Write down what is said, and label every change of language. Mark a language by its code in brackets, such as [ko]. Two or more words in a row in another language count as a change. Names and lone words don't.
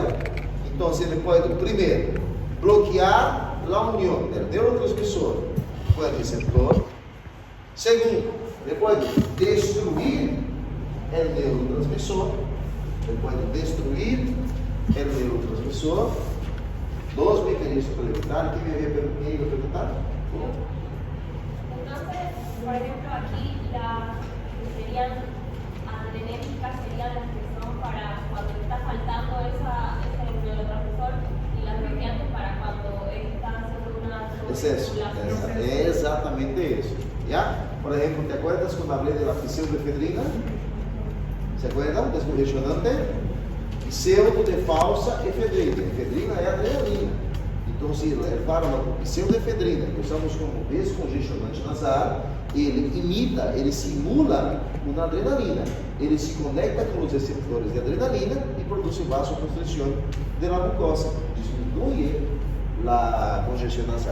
[pt] Então, ele pode, primeiro, bloquear a união do neurotransmissor com o receptor. Segundo, ele pode destruir o neurotransmissor. Ele pode destruir o neurotransmissor. [es] Dos mecanismos para evitar. [pt] Quem me veio perguntar? [es] Entonces, por ejemplo, aquí serían adrenérgicas, serían las que son para cuando está faltando ese neurotransmisor y las bloqueantes para cuando está haciendo una Exceso. [pt] É exatamente isso. ¿Ya? Por exemplo, [es] ¿te acuerdas [pt] quando falei da pseudoefedrina? [es] ¿Se acuerdan? Descongestionante? [pt] Pseudo de falsa efedrina. Efedrina é adrenalina. Então, se o fármaco pseudoefedrina, que usamos como descongestionante nasal, ele imita, ele simula uma adrenalina. Ele se conecta com os receptores de adrenalina e produz vasoconstrição da mucosa. Diminui a congestão nasal.